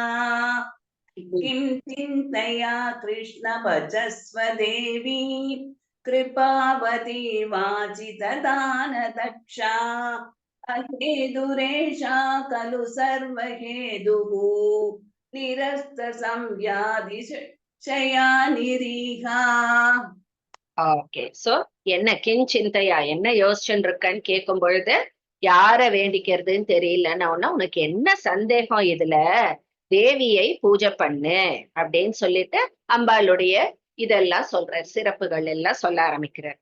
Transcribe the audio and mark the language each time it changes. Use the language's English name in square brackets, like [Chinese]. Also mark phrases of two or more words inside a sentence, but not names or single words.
[Sanskrit] किं चिन्तया कृष्ण भजस्व देवीं कृपावती वाञ्छितदानदक्षा अहेतुरेषा खलु सर्वहेतुः निरस्तसंव्याधिशया निरीहा. [Tamil] ஓகே. சோ என்ன கிஞ்சிந்தையா, என்ன யோசிச்சுட்டு இருக்கன்னு கேட்கும் பொழுது யார வேண்டிக்கிறதுன்னு தெரியலன்னா உனக்கு என்ன சந்தேகம் இதுல, தேவியை பூஜை பண்ணு அப்படின்னு சொல்லிட்டு அம்பாளுடைய இதெல்லாம் சொல்ற சிறப்புகள் எல்லாம் சொல்ல ஆரம்பிக்கிறார்.